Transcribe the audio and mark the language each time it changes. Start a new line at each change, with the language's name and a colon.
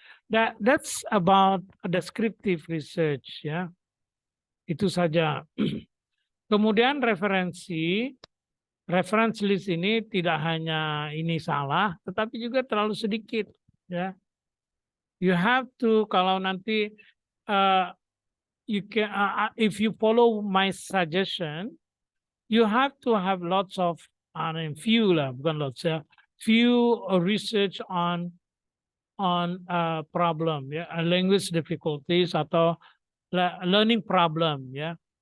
English: That's about descriptive research, ya.
Indonesian: Itu saja. Kemudian reference list ini tidak hanya ini salah, tetapi juga terlalu sedikit, ya.
English: You have to,
Indonesian: kalau nanti
English: you can if you follow my suggestion, you have to have lots of few research on problem, ya, language difficulties atau learning problem, ya.